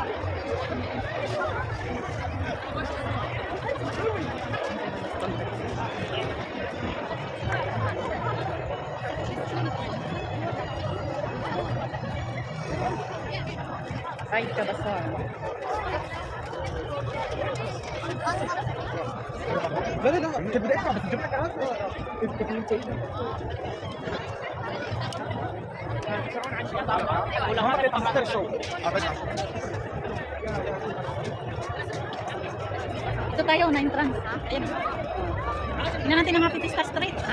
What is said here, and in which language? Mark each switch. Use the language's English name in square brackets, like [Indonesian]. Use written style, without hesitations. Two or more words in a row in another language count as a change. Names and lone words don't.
[Filipino] Ay, kabasar. [Arabic] لا لا انت بدك بس تجيب لك عاد [Filipino] Ito tayo na entrance, ha? Ayun. Tingnan natin ang Happy Pista Street, ha?